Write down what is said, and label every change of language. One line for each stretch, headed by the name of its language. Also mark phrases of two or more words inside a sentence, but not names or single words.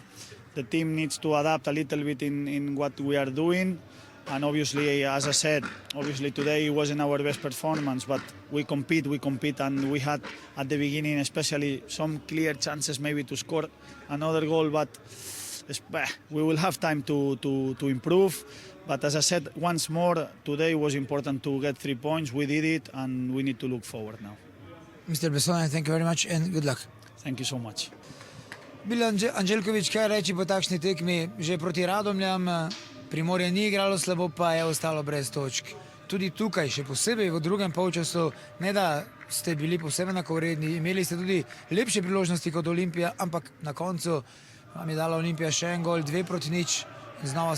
English: The team needs to adapt a little bit in what we are doing, and obviously, as I said, obviously today it wasn't our best performance, but we compete, and we had at the beginning especially some clear chances maybe to score another goal, but we will have time to improve. But as I said, once more, today was important to get 3 points. We did it, and we need to look forward now. Mr. Bissone, thank you very much and good luck. Thank you so much.
Slovenian: Bilan Anželjković, kaj reči po takšni tekmi? Že proti Radomljam Primorje ni igralo slabo, pa je ostalo brez točk. Tudi tukaj, še posebej v drugem polčasu, ne da ste bili posebej enakovredni, imeli ste tudi lepše priložnosti kot Olimpija, ampak na koncu vam je dala Olimpija še en gol, 2-0.